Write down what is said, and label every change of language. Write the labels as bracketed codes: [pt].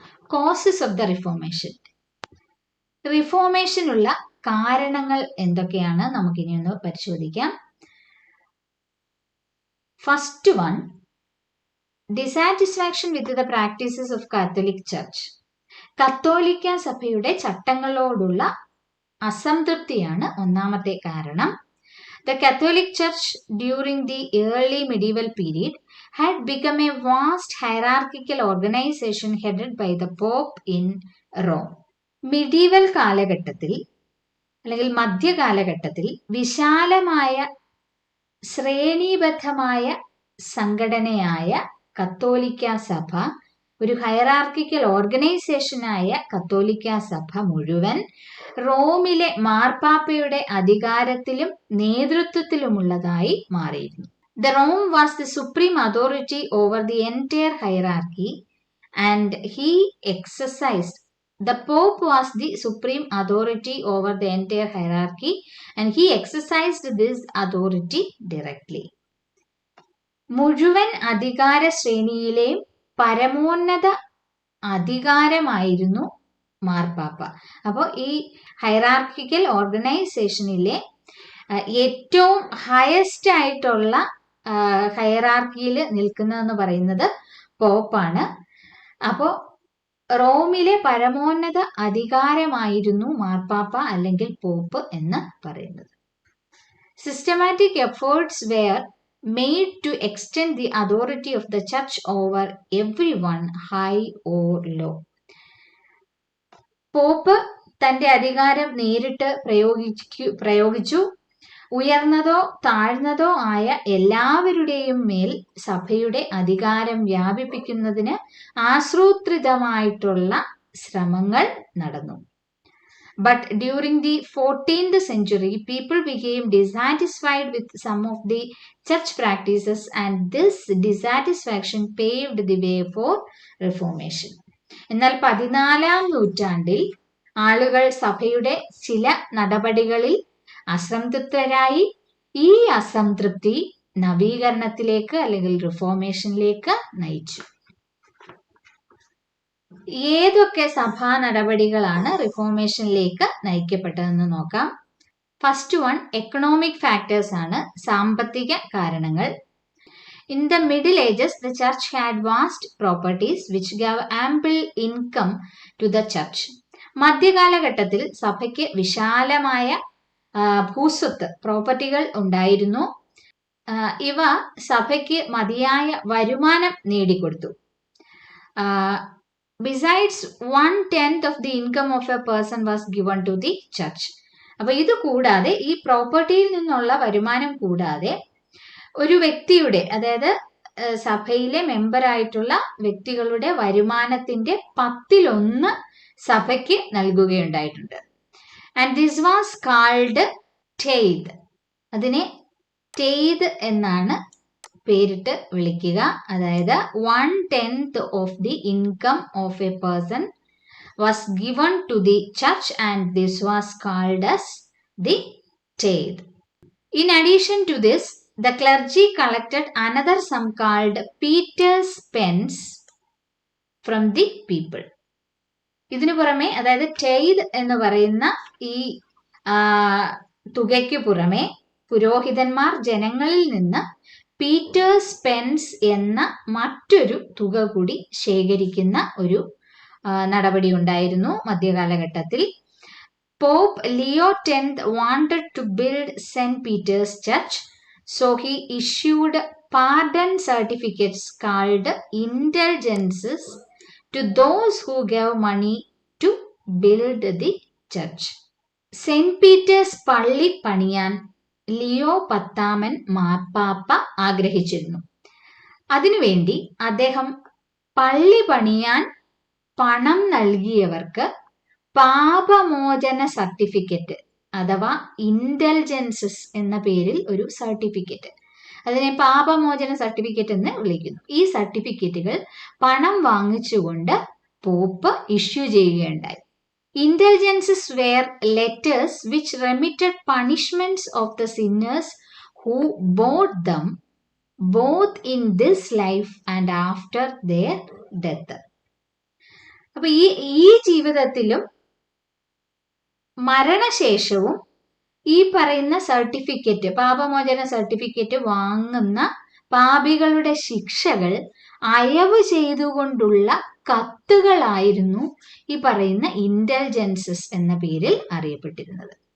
[en] Causes of the reformation. [ml] റിഫോർമേഷനുള്ള കാരണങ്ങൾ എന്തൊക്കെയാണ് നമുക്കിനി ഒന്ന് പരിശോധിക്കാം. [en] First one, dissatisfaction with the practices of Catholic church. [ml] കത്തോലിക്ക സഭയുടെ ചട്ടങ്ങളോടുള്ള അസംതൃപ്തിയാണ് ഒന്നാമത്തെ കാരണം. [en] The Catholic Church during the early medieval period had become a vast hierarchical organization headed by the Pope in Rome. [ml] Medieval കാലഘട്ടത്തിൽ അല്ലെങ്കിൽ മധ്യകാലഘട്ടത്തിൽ വിശാലമായ ശ്രേണീബദ്ധമായ സംഘടനയായ കത്തോലിക്ക സഭ, ഒരു ഹയറാർക്കിക്കൽ ഓർഗനൈസേഷനായ കത്തോലിക്ക സഭ മുഴുവൻ റോമിലെ മാർപ്പാപ്പയുടെ അധികാരത്തിലും നേതൃത്വത്തിലുമുള്ളതായി മാറിയിരുന്നു. [en] The Rome was the supreme authority over the entire hierarchy and he exercised. The Pope was the supreme authority over the entire hierarchy and he exercised this authority directly. [ml] മുഴുവൻ അധികാര ശ്രേണിയിലെയും പരമോന്നത അധികാരമായിരുന്നു മാർപ്പാപ്പ. അപ്പോൾ ഈ ഹൈറാർക്കിക്കൽ ഓർഗനൈസേഷനിലെ ഏറ്റവും ഹയസ്റ്റ് ആയിട്ടുള്ള ഹൈറാർക്കിയിൽ നിൽക്കുന്നതെന്ന് പറയുന്നത് പോപ്പാണ്. അപ്പോൾ റോമിലെ പരമോന്നത അധികാരമായിരുന്നു മാർപ്പാപ്പ അല്ലെങ്കിൽ പോപ്പ് എന്ന് പറയുന്നത്. [en] Systematic efforts were made to extend the authority of the church over everyone, high or low. [ml] Pop തന്റെ അധികാരം നേരിട്ട് പ്രയോഗിച്ചു. ഉയർന്നതോ താഴ്ന്നതോ ആയ എല്ലാവരുടെയും മേൽ സഭയുടെ അധികാരം വ്യാപിപ്പിക്കുന്നതിന് ആസൂത്രിതമായിട്ടുള്ള ശ്രമങ്ങൾ നടന്നു. [en] But during the 14th century, people became dissatisfied with some of the church practices and this dissatisfaction paved the way for reformation. [ml] എന്നാൽ 14ാം നൂറ്റാണ്ടിൽ ആളുകൾ സഭയുടെ ചില നടപടികളിൽ അസംതൃപ്തരായി. ഈ അസംതൃപ്തി നവീകരണത്തിലേക്ക് അല്ലെങ്കിൽ റിഫോർമേഷനിലേക്ക് നയിച്ചു. ഏതൊക്കെ സഭാ നടപടികളാണ് റിഫോർമേഷനിലേക്ക് നയിക്കപ്പെട്ടതെന്ന് നോക്കാം. [en] first one, economic factors ആണ്, [ml] സാമ്പത്തിക കാരണങ്ങൾ. [en] In the middle ages the church had vast properties which gave ample income to the church. [ml] മധ്യകാലഘട്ടത്തിൽ സഭയ്ക്ക് വിശാലമായ ഭൂസ്വത്ത്, പ്രോപ്പർട്ടികൾ ഉണ്ടായിരുന്നു. ഇവ സഭയ്ക്ക് മതിയായ വരുമാനം നേടിക്കൊടുത്തു. [en] Besides, 1/10 of the income of a person was given to the church. [ml] അപ്പൊ ഇത് കൂടാതെ, ഈ പ്രോപ്പർട്ടിയിൽ നിന്നുള്ള വരുമാനം കൂടാതെ ഒരു വ്യക്തിയുടെ, അതായത് സഭയിലെ മെമ്പറായിട്ടുള്ള വ്യക്തികളുടെ വരുമാനത്തിന്റെ 1/10 സഭയ്ക്ക് നൽകുകയുണ്ടായിട്ടുണ്ട്. [en] And this was called tithe. [ml] അതിനെ ടെയ്ത് എന്നാണ് പേരിട്ട് വിളിക്കുക. [en] അതായത് 1/10 of the income of a person was given to the church and this was called as the tithe. In addition to this, the clergy collected another sum called Peter's pence from the people. [ml] ഇതിനു പുറമെ, അതായത് tithe എന്ന് പറയുന്ന ഈ തുകയ്ക്ക് പുറമെ പുരോഹിതന്മാർ ജനങ്ങളിൽ നിന്ന് പീറ്റേഴ്സ് പെൻസ് എന്ന മറ്റൊരു തുക കൂടി ശേഖരിക്കുന്ന ഒരു നടപടി ഉണ്ടായിരുന്നു മധ്യകാലഘട്ടത്തിൽ. [en] Pope Leo X wanted to build St. Peter's Church, so he issued pardon certificates called indulgences to those who gave money to build the church. [ml] Saint Peter's പള്ളി പണിയാൻ ലിയോ 10 മാർപ്പാപ്പ ആഗ്രഹിച്ചിരുന്നു. അതിനുവേണ്ടി അദ്ദേഹം പള്ളി പണിയാൻ പണം നൽകിയവർക്ക് പാപമോചന സർട്ടിഫിക്കറ്റ് അഥവാ ഇൻഡൽജൻസസ് എന്ന പേരിൽ ഒരു സർട്ടിഫിക്കറ്റ്, അതിനെ പാപമോചന സർട്ടിഫിക്കറ്റ് എന്ന് വിളിക്കുന്നു. ഈ സർട്ടിഫിക്കറ്റുകൾ പണം വാങ്ങിച്ചുകൊണ്ട് പോപ്പ് ഇഷ്യൂ ചെയ്യുകയുണ്ടായി. [en] Indulgences were letters which remitted punishments of the sinners who bought them both in this life and after their death. [ml] അപ്പൊ ഈ ജീവിതത്തിലും മരണശേഷവും ഈ പറയുന്ന സർട്ടിഫിക്കറ്റ്, പാപമോചന സർട്ടിഫിക്കറ്റ് വാങ്ങുന്ന പാപികളുടെ ശിക്ഷകൾ അയവ് ചെയ്തുകൊണ്ടുള്ള കത്തുകളായിരുന്നു ഈ പറയുന്ന ഇൻഡൽജൻസസ് എന്ന പേരിൽ അറിയപ്പെട്ടിരുന്നത്.